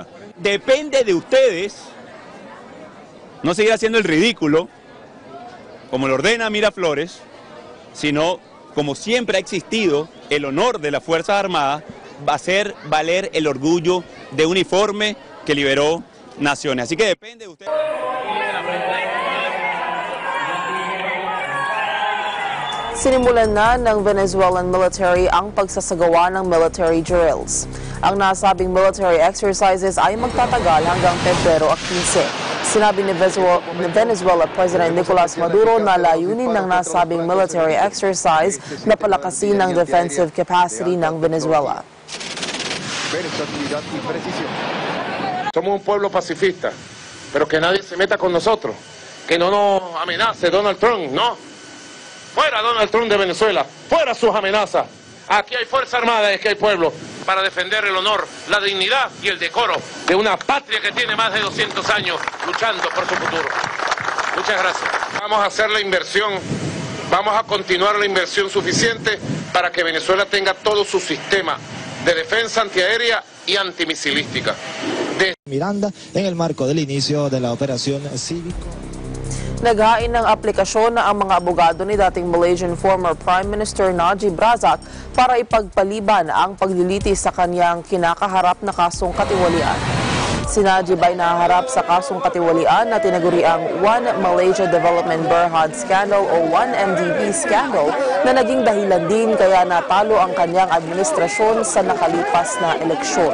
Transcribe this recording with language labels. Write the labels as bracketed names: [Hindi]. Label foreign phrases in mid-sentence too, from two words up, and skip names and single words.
[Spanish] Depende de ustedes no seguir haciendo el ridículo, como lo ordena Miraflores, sino como siempre ha existido, el honor de las Fuerzas Armadas va a hacer valer el orgullo de uniforme que liberó naciones. Así que depende de ustedes. [Filipino] Sinimulan na ng [English] Venezuelan military [Filipino] ang pagsasagawa ng [English] military drills. [Filipino] Ang nasabing [English] military exercises [Filipino] ay magtatagal hanggang Pebrero 15. Sinabi ni Venezuela President Nicolas Maduro na layunin ng nasabing [English] military exercise [Filipino] na palakasin ang [English] defensive capacity [Filipino] ng Venezuela. [Spanish] Somos un pueblo pacifista, pero que nadie se meta con nosotros, que no nos amenace Donald Trump, ¿no? Fuera Donald Trump de Venezuela, fuera sus amenazas. Aquí hay Fuerza Armada y aquí hay pueblo para defender el honor, la dignidad y el decoro de una patria que tiene más de 200 años luchando por su futuro. Muchas gracias. Vamos a hacer la inversión, vamos a continuar la inversión suficiente para que Venezuela tenga todo su sistema de defensa antiaérea y antimisilística. Miranda en el marco del inicio de la operación cívico. [Filipino] Naghain ng aplikasyon na ang mga abogado ni dating [English] Malaysian former Prime Minister [Filipino] Najib Razak para ipagpaliban ang paglilitis sa kanyang kinakaharap na kasong katiwalian. Si Najib ay nahaharap sa kasong katiwalian na tinaguriang One Malaysia Development Berhad Scandal o 1MDB Scandal na naging dahilan din kaya natalo ang kanyang administrasyon sa nakalipas na eleksyon.